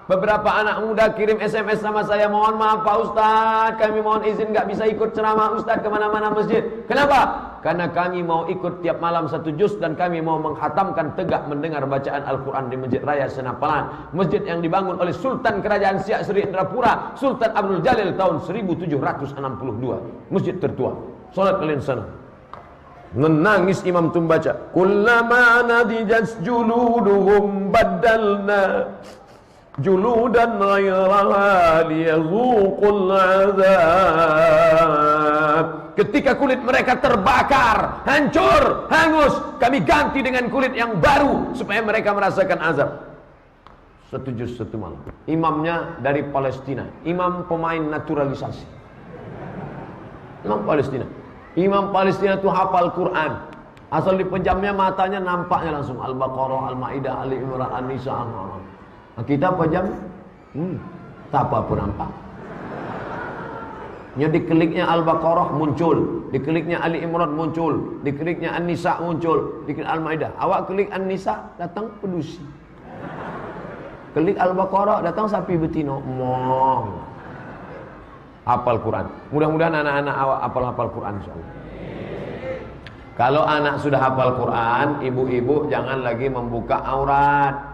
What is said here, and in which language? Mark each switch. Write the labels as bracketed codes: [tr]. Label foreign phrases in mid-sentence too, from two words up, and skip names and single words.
[id] Beberapa anak muda kirim SMS sama saya, mohon maaf Pak Ustadz, kami mohon izin gak bisa ikut ceramah Ustadz kemana-mana masjid. Kenapa? Karena kami mau ikut tiap malam satu juz dan kami mau menghatamkan tegak mendengar bacaan Al-Quran di Masjid Raya Senapelan. Masjid yang dibangun oleh Sultan Kerajaan Siak Sri Indrapura, Sultan Abdul Jalil tahun 1762. Masjid tertua. Solat kalian sana. Menangis imam tu baca, [ar] كلما نضجت جلودهم بدلنا جلودا غيرها ليذوقوا العذاب. [id] Ketika kulit mereka terbakar, hancur, hangus, kami ganti dengan kulit yang baru supaya mereka merasakan azab. Satu juz satu malam. Imamnya dari Palestina, imam pemain naturalisasi. Imam Palestina. Imam Palestina itu hafal Quran. Asal dipejamnya matanya nampaknya langsung Al-Baqarah, Al-Maidah, Ali Imran, An-Nisa, Al-An'am. Kita pejam, tak apa pun nampak. Dikliknya Al-Baqarah muncul, dikliknya Ali Imran muncul, dikliknya An-Nisa muncul, diklik Al-Maidah. Awak klik An-Nisa, datang pedusi. Klik Al-Baqarah, datang sapi betina. Hafal Quran. Mudah-mudahan anak-anak awak hafal Quran insyaallah. Kalau anak sudah hafal Quran, ibu-ibu jangan lagi membuka aurat.